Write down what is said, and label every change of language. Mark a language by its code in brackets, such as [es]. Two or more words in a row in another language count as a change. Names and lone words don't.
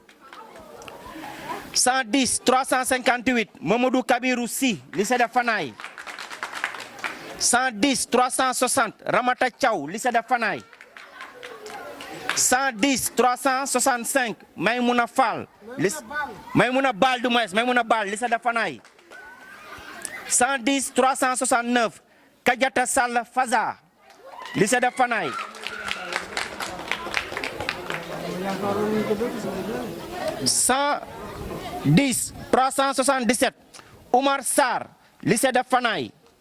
[fr] 110 358, Mamadou Kabirou Si, lycée de Fanaï. 110 360, Ramata Tchao, lycée de Fanaï. 110 365, Maïmouna Fall, Maïmouna Bal du moins, Maïmouna Bal, lycée de Fanaï. 110 369, Kadiata Sall Faza, lycée de Fanaï. 110 377, Oumar Sarr, lycée de Fanaï.